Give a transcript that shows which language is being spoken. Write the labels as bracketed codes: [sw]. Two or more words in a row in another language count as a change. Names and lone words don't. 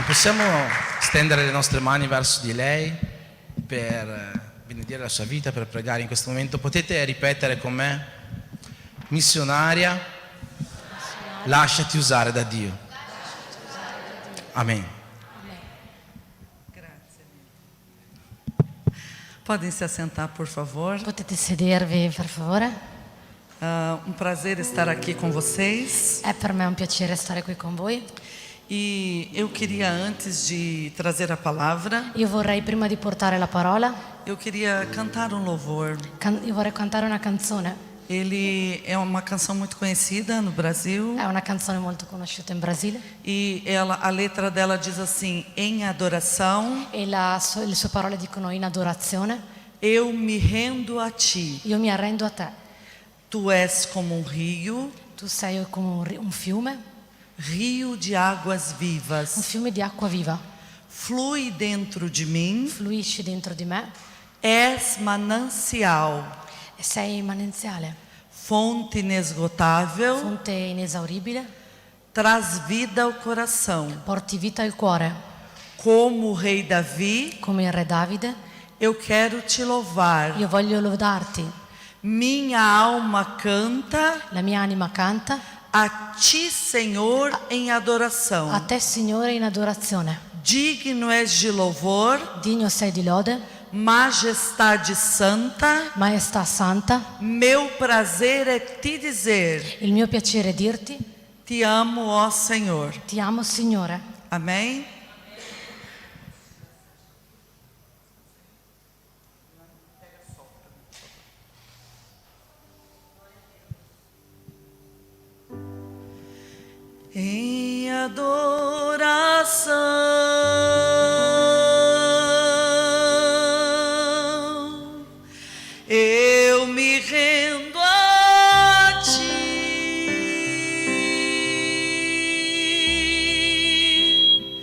[it] Possiamo stendere le nostre mani verso di lei per benedire la sua vita, per pregare in questo momento. Potete ripetere con me: missionaria, lasciati usare da Dio. Amen. Grazie. [pt] Podem se assentar, por favor. [it] Potete sedervi, per favore? [pt] Um prazer estar aqui com vocês. [it] È per me un piacere stare qui con voi. [pt] E eu queria, antes de trazer a palavra, [it] Io vorrei, prima di portare la parola, [pt] eu queria cantar um louvor. [it] io vorrei cantare una canzone. [pt] Ele é uma canção muito conhecida no Brasil. [it] È una canzone molto conosciuta in Brasile. [pt] E a letra dela diz assim: em adoração, [it] E le sue parole dicono: in adorazione, [pt] eu me rendo a ti. [it] io mi arrendo a te. [pt] Tu és como um rio, [it] Tu sei come un fiume, [pt] rio de águas [it] un [pt] vivas. [it] fiume di acqua viva. [pt] Flui dentro de mim, [it] Fluisci dentro di me [pt] és manancial, [it] e sei mananziale, [pt] fonte inesgotável, [it] fonte inesauribile, [pt] traz vida ao coração. [it] porti vita al cuore. [pt] Como o rei Davi, [it] Come il re Davide, [pt] eu quero te louvar. [it] io voglio lodarti. [pt] Minha alma canta [it] La mia anima canta [pt] a ti, Senhor, em adoração. [it] a te, Signore, in adorazione. [pt] Digno és de louvor, [it] Digno sei di lode, [pt] majestade santa. [it] maestà santa. [pt] Meu prazer é te dizer: [it] Il mio piacere è dirti: [pt] te amo, ó Senhor. [it] ti amo, Signore. [pt] Amém? Em adoração, eu me rendo a ti.